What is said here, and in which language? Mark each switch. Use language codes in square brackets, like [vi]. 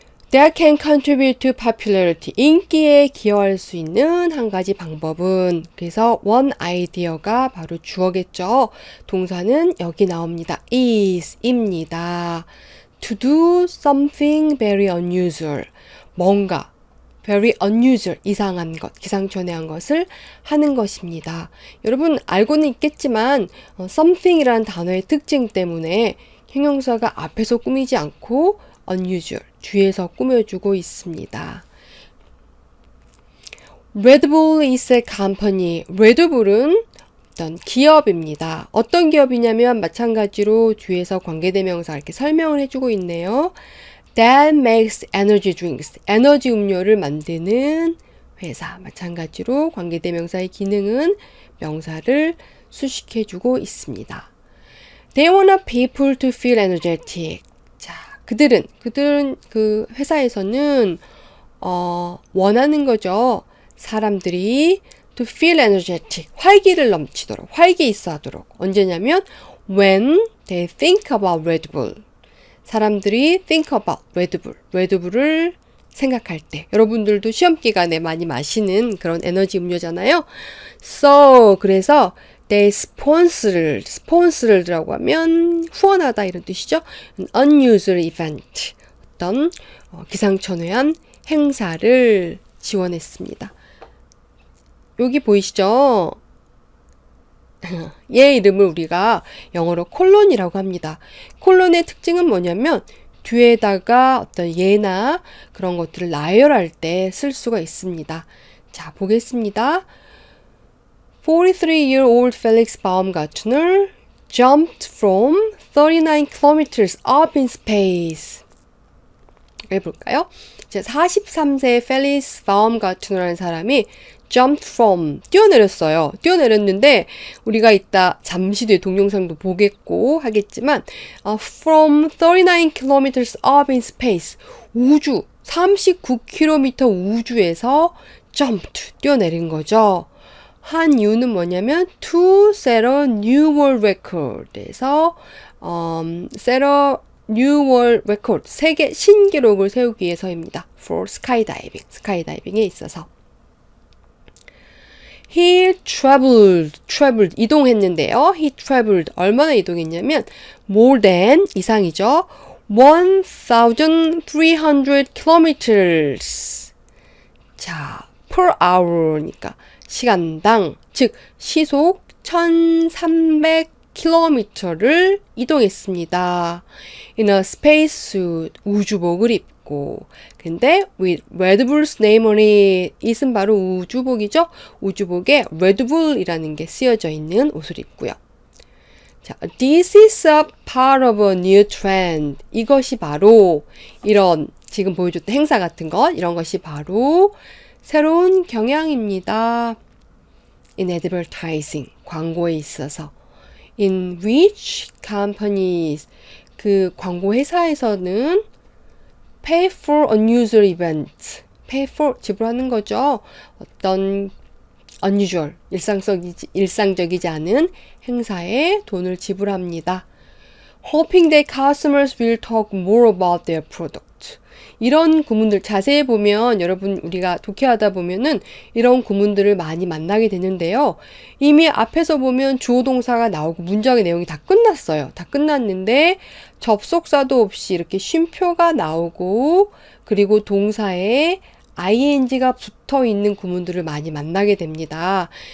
[en] That can contribute to popularity. [ko] 인기에 기여할 수 있는 한 가지 방법은, 그래서 [en] one idea [ko] 가 바로 주어겠죠. 동사는 여기 나옵니다. [en] is, [ko] 입니다. [en] To do something very unusual. [ko] 뭔가 [en] very unusual, [ko] 이상한 것, 기상천외한 것을 하는 것입니다. 여러분 알고는 있겠지만 something이라는 단어의 특징 때문에 형용사가 앞에서 꾸미지 않고 unusual, 뒤에서 꾸며주고 있습니다. [en] Red Bull is a company. [ko] 레드불은 어떤 기업입니다. 어떤 기업이냐면 마찬가지로 뒤에서 관계대명사 이렇게 설명을 해주고 있네요. [en] That makes energy drinks. [ko] 에너지 음료를 만드는 회사. 마찬가지로 관계대명사의 기능은 명사를 수식해주고 있습니다. [en] They want people to feel energetic. [ko] 그들은 그 회사에서는 원하는 거죠. 사람들이 [en] to feel energetic, [ko] 활기를 넘치도록, 활기 있어 하도록. 언제냐면 [en] when they think about Red Bull. [ko] 사람들이 [en] think about Red Bull, [ko] 레드불을 생각할 때. 여러분들도 시험 기간에 많이 마시는 그런 에너지 음료잖아요. So, 그래서 [en] they sponsor [ko] 라고 하면 후원하다 이런 뜻이죠. [en] An unusual event, [ko] 어떤 기상천외한 행사를 지원했습니다. 여기 보이시죠? 얘 이름을 우리가 영어로 콜론이라고 합니다. 콜론의 특징은 뭐냐면 뒤에다가 어떤 예나 그런 것들을 나열할 때 쓸 수가 있습니다. 자, 보겠습니다. [en] 43-year-old Felix Baumgartner jumped from 39 kilometers up in space. [ko] 해볼까요? 43세 펠리스 바움가트너라는 사람이 [en] jumped from, [ko] 뛰어내렸어요. 뛰어내렸는데 우리가 이따 잠시 뒤에 동영상도 보겠고 하겠지만 [en] from 39 kilometers up in space, [ko] 우주 39km 우주에서 [en] jumped, [ko] 뛰어내린 거죠. 한 이유는 뭐냐면 [en] to set a new world record [ko] 에서 [en] set a new world record, [ko] 세계 신기록을 세우기 위해서입니다. [en] for skydiving, [ko] 스카이다이빙에 있어서. [en] He traveled, [ko] 이동했는데요. [en] He traveled, [ko] 얼마나 이동했냐면 [en] more than, [ko] 이상이죠. [en] 1,300 kilometers. [ko] 자, [en] per hour [ko] 니까 시간당, 즉 시속 1,300km를 이동했습니다. [en] In a spacesuit, [ko] 우주복을 입고. 근데 [en] with Red Bull's name on it, it은 바로 우주복이죠. [ko] 우주복에 Red Bull이라는 게 쓰여져 있는 옷을 입고요. [en] 자, this is a part of a new trend. [ko] 이것이 바로 이런 지금 보여줬던 행사 같은 것, 이런 것이 바로 새로운 경향입니다. [en] In advertising, [ko] 광고에 있어서. [en] In which companies, [ko] 그 광고 회사에서는 [en] pay for unusual events, pay for, [ko] 지불하는 거죠. 어떤 unusual, 일상적이지 않은 행사에 돈을 지불합니다. [en] Hoping that customers will talk more about their product. [ko] 이런 구문들 자세히 보면 여러분 우리가 독해하다 보면은 이런 구문들을 많이 만나게 되는데요. 이미 앞에서 보면 주어 동사가 나오고 문장의 내용이 다 끝났어요. 다 끝났는데 접속사도 없이 이렇게 쉼표가 나오고 그리고 동사에 ing가 붙어 있는 구문들을 많이 만나게 됩니다.